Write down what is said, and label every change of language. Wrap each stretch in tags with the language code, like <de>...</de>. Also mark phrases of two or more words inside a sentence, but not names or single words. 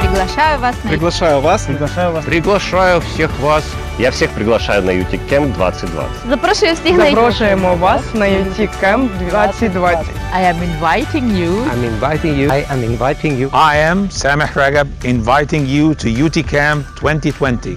<ru>Приглашаю вас на Приглашаю вас. Приглашаю всех вас. Я всех приглашаю на UTICamp 2020.</ru> <uk>Запрошую всіх на Запрошуємо вас на UTICamp 2020.</uk> <en>I am inviting you. I'm inviting you. I am inviting you. I am Sameh Ragab, inviting you to UTICamp 2020.</en>